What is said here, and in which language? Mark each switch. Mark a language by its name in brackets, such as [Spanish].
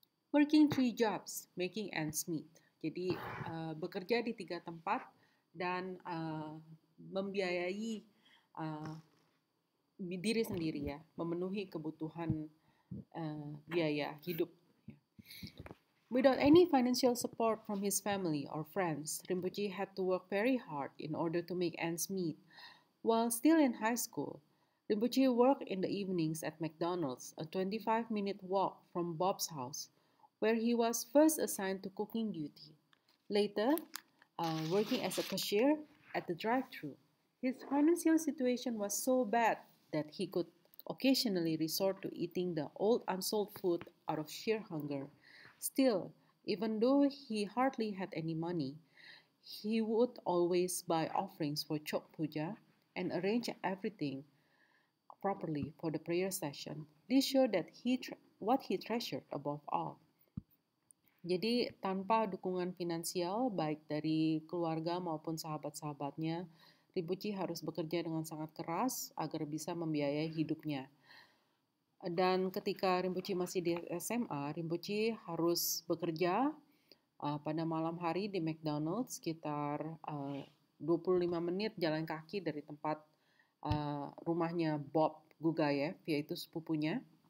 [English] Working 3 jobs, making ends meet. [Indonesian] Jadi bekerja di 3 tempat dan membiayai diri sendiri ya, memenuhi kebutuhan biaya hidup. [English] Without any financial support from his family or friends, Rinpoche had to work very hard in order to make ends meet. While still in high school, Rinpoche worked in the evenings at McDonald's, a 25-minute walk from Bob's house, where he was first assigned to cooking duty. Later, working as a cashier at the drive-thru. His financial situation was so bad that he could occasionally resort to eating the old unsold food out of sheer hunger. Still, even though he hardly had any money, he would always buy offerings for Chok Puja and arrange everything properly for the prayer session. This showed that what he treasured above all. [Indonesian] Jadi tanpa dukungan finansial baik dari keluarga maupun sahabat-sahabatnya, Rinpoche harus bekerja dengan sangat keras agar bisa membiayai hidupnya. Dan ketika Rinpoche masih di SMA, Rinpoche harus bekerja pada malam hari di McDonald's sekitar 25 menit jalan kaki dari tempat rumahnya Bob Gugayev, yaitu sepupunya.